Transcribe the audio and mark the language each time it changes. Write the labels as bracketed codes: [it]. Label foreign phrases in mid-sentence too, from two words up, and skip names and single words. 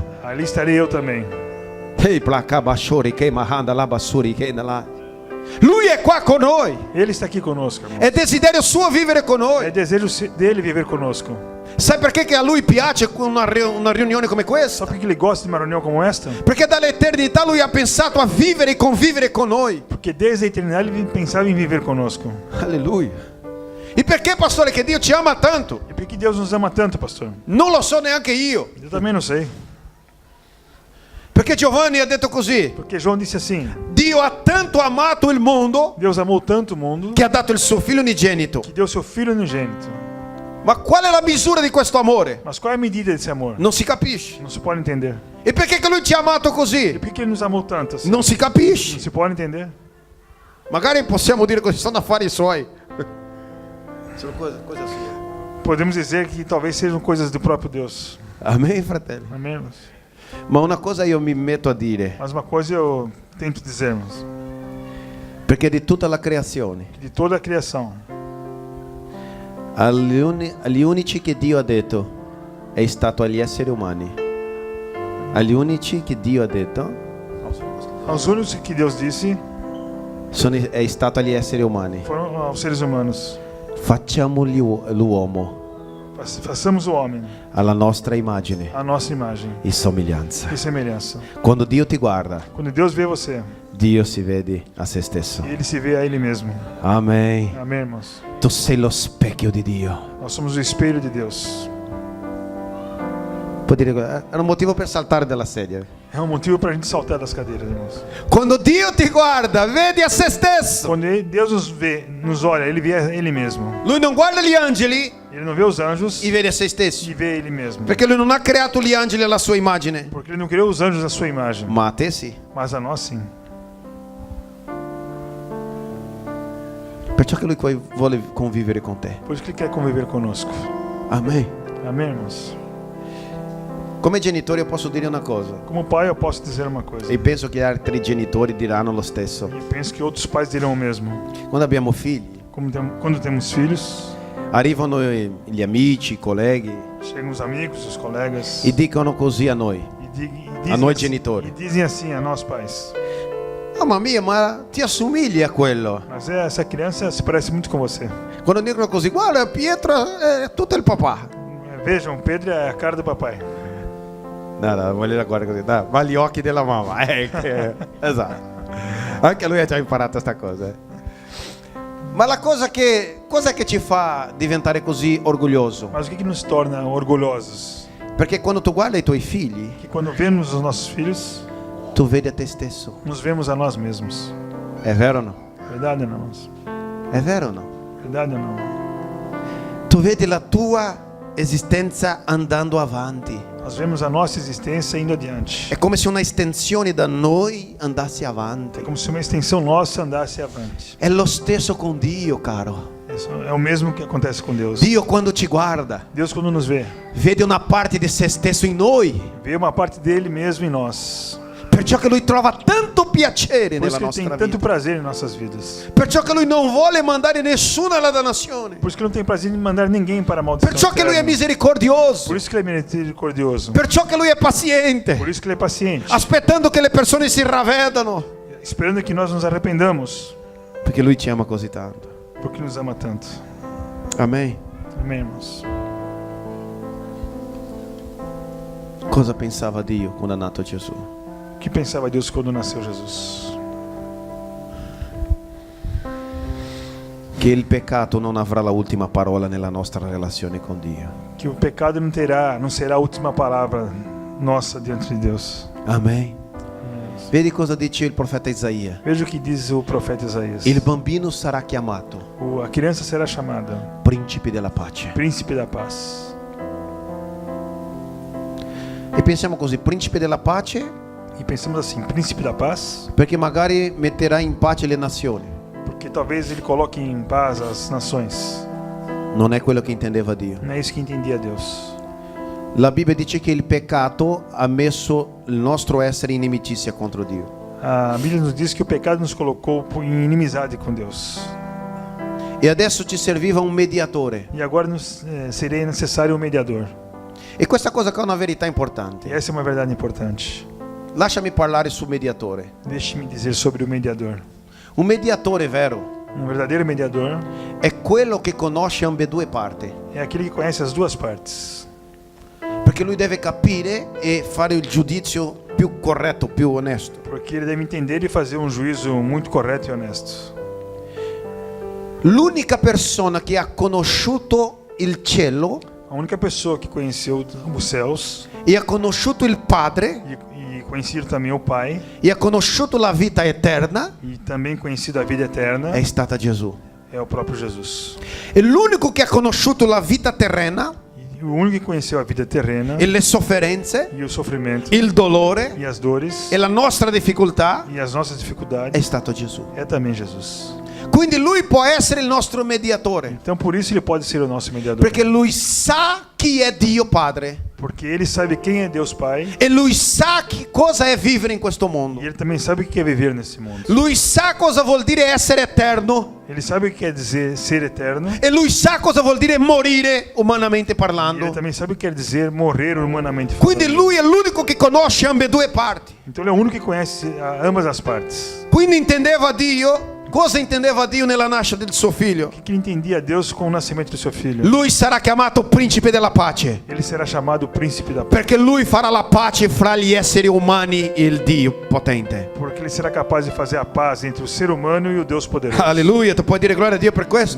[pt] ali estarei eu também. Hey, placa bashori che mahanda la basuri che nella. [it] Lui è qua con noi. [pt] Ele está aqui conosco, irmão. [it] È desiderio suo vivere con [pt] É [it] noi. [pt] desejo dele viver conosco. [it] Sai perché che a lui piace una riunione come questa? [pt] Sabe por que ele gosta de uma reunião como esta? [it] Perché dall'eternità lui ha pensato a vivere e convivere con noi. [pt] Porque desde a eternidade ele pensava em viver conosco. [it] Alleluia. E perché, pastore, che Dio ci ama tanto? [pt] E por que Deus nos ama tanto, pastor? [it] Non lo so neanche io. [pt] Eu também não sei. [it] Perché Giovanni ha detto così: [pt] Porque João disse assim: [it] Dio ha tanto amato il mondo [pt] Deus amou tanto o mundo [it] che ha dato il suo figlio unigenito. [pt] que deu seu filho unigênito. [it] Ma qual è la misura di questo amore? [pt] Mas qual é a medida desse amor? [it] Non si capisce. [pt] Não se pode entender. [it] E perché che lui ci ha amato [pt] E [it] così? [pt] por que ele nos amou tanto assim? [it] Non si [pt] Não [it] capisce. [pt] se pode entender. [it] Magari possiamo dire così, sono affari suoi. Sono cose sue. [pt] Podemos dizer que talvez sejam coisas do próprio Deus. [it] Amen, fratelli. [pt] Amém, irmãos? [it] Ma una cosa io mi metto a dire, [pt] Mas uma coisa eu tento dizer, irmãos, [it] perché di tutta la creazione, [pt] que de toda a criação, [it] agli unici che Dio ha detto è stato agli esseri umani. Agli unici che Dio ha detto [pt] aos únicos que Deus disse [it] è stato agli esseri umani. [pt] foram aos seres humanos. [it] Facciamo l'uomo [pt] Façamos o homem [it] alla nostra immagine [pt] a nossa imagem [it] e somiglianza. [pt] e semelhança. [it] Quando Dio ti guarda, [pt] Quando Deus vê você, [it] Dio si vede a se stesso. [pt] ele se vê a ele mesmo. [it] Amen. [pt] Amém, irmãos? [it] Tu sei lo specchio di Dio. [pt] Nós somos o espelho de Deus. [it] Può dire, era un motivo per saltare dalla sedia. [pt] É um motivo para a gente saltar das cadeiras, irmãos. [it] Quando Dio ti guarda, vedi a se stesso. [pt] Quando Deus nos vê, nos olha, ele vê a ele mesmo. [it] Lui non guarda gli angeli [pt] Ele não vê os anjos [it] e vede a se stesso. [pt] e vê ele mesmo. [it] Perché lui non ha creato gli angeli alla sua immagine. [pt] Porque ele não criou os anjos à sua imagem, [it] Ma a te sì. [pt] mas a nós sim. [it] Perciò che lui vuole convivere con te. [pt] Por isso que ele quer conviver conosco. [it] Amen. [pt] Amém, irmãos? [it] Come genitore io posso dire una cosa. [pt] Como pai, eu posso dizer uma coisa. [it] E penso che altri genitori diranno lo stesso. [pt] E penso que outros pais dirão o mesmo. [it] Quando abbiamo figli, [pt] Quando temos filhos, [it] arrivano gli amici, i colleghi [pt] chegam os amigos, os colegas [it] e dicono così a noi. [pt] dizem [it] a noi [pt] assim, [it] genitori. [pt] e dizem assim a nós pais: [it] Mamma mia, ma ti assomigli a quello. [pt] mas essa criança se parece muito com você. [it] Quando dicono così, guarda Pietro è tutto il papà. [pt] Vejam, Pedro é a cara do papai. [it] No, voglio dire guarda così, dai, va agli occhi della mamma. Esatto. Anche lui ha già imparato questa cosa. Ma la cosa cos'è che ci fa diventare così orgoglioso? [pt] Mas o que nos torna orgulhosos? [it] Perché quando tu guardi i tuoi figli, [pt] Que quando vemos os nossos filhos, [it] tu vedi a te stesso. [pt] nos vemos a nós mesmos. [it] È vero o no? [pt] Verdade ou não, irmãos? [it] È vero o no? [pt] Verdade ou não? [it] Tu vedi la tua esistenza andando avanti. [pt] Nós vemos a nossa existência indo adiante. [it] È come se una estensione da noi andasse avanti. [pt] É como se uma extensão nossa andasse avante. [it] È lo stesso con Dio, caro. [pt] Isso é o mesmo que acontece com Deus. [it] Dio quando ci guarda, [pt] Deus, quando nos vê, [it] vede una parte di se stesso in noi. [pt] vê uma parte dele mesmo em nós. [it] Perciò che Lui trova tanto piacere [pt] Por [it] nella [pt] isso que ele tem [it] nostra [pt] tanto [it] vita. [pt] prazer em nossas vidas. [it] Perciò che Lui non vuole mandare nessuno alla dannazione. [pt] Por isso que ele não tem prazer em mandar ninguém para a maldição [it] Perciò che Lui è [pt] eterna. misericordioso. Por isso que ele é misericordioso. [it] Perciò che Lui è paziente. [pt] Por isso que ele é paciente. [it] Aspettando che le persone si ravvedano. [pt] Esperando que nós nos arrependamos. [it] Perché Lui ci ama così tanto. [pt] Porque nos ama tanto. [it] Amen. [pt] Amém, irmãos? [it] Cosa pensava Dio quando è nato Gesù? [pt] O que pensava Deus quando nasceu Jesus? [it] Che il peccato non avrà la ultima parola nella nostra relazione con Dio. [pt] Que o pecado não será a última palavra nossa diante de Deus. [it] Amen. Vedi cosa dice il profeta Isaia? [pt] Veja o que diz o profeta Isaías. [it] Il bambino sarà chiamato [pt] A criança será chamada [it] principe della pace. [pt] príncipe da paz. [it] E pensiamo così, principe della pace, [pt] E pensamos assim, príncipe da paz, [it] perché magari metterà in pace le nazioni. [pt] porque talvez ele coloque em paz as nações. [it] Non è quello che intendeva Dio. [pt] Não é isso que entendia Deus. [it] La Bibbia dice che il peccato ha messo il nostro essere in inimicizia contro Dio. [pt] A Bíblia nos diz que o pecado nos colocou em inimizade com Deus. [it] E adesso ci serviva un mediatore. [pt] E agora seria necessário um mediador. [it] E questa cosa qua è una verità importante. [pt] E essa é uma verdade importante. [it] Lasciami parlare sul mediatore. [pt] Deixe-me dizer sobre o mediador. [it] Un mediatore vero [pt] Um verdadeiro mediador [it] è quello che conosce ambedue parti. [pt] é aquele que conhece as duas partes. [it] Perché lui deve capire e fare il giudizio più corretto, più onesto. [pt] Porque ele deve entender e fazer um juízo muito correto e honesto. [it] L'unica persona che ha conosciuto il cielo [pt] A única pessoa que conheceu os céus [it] e ha conosciuto il Padre [pt] e conhecido também o Pai [it] e ha conosciuto la vita eterna [pt] e também conhecido a vida eterna [it] è stata Gesù. [pt] é o próprio Jesus. [it] E l'unico che ha conosciuto la vita terrena [pt] E o único que conheceu a vida terrena [it] e le sofferenze, [pt] e o sofrimento [it] il dolore [pt] e as dores [it] e la nostra difficoltà [pt] e as nossas [it] è [pt] dificuldades [it] stato Gesù. [pt] é também Jesus. [it] Quindi lui può essere il nostro mediatore, [pt] Então por isso ele pode ser o nosso mediador. [it] perché lui sa chi è Dio Padre [pt] Porque ele sabe quem é Deus Pai [it] e lui sa cosa è vivere in questo mondo. [pt] e ele também sabe o que é viver nesse mundo. [it] Lui sa cosa vuol dire essere eterno [pt] Ele sabe o que quer dizer ser eterno [it] e lui sa cosa vuol dire morire umanamente [pt] e ele [it] parlando. [pt] também sabe o que quer dizer morrer humanamente [it] Quindi [pt] falando. [it] lui è l'unico che conosce ambedue parti. [pt] Então ele é o único que conhece ambas as partes. [it] Quindi intendeva Dio, cosa intendeva Dio nella nascita del suo figlio? [pt] O que ele entendia Deus com o nascimento do seu filho? [it] Lui sarà chiamato principe della pace, [pt] Ele será chamado príncipe da paz. [it] perché lui farà la pace fra gli esseri umani e il Dio potente. [pt] Porque ele será capaz de fazer a paz entre o ser humano e o Deus poderoso. [it] Alleluia, tu puoi dire gloria a Dio per questo.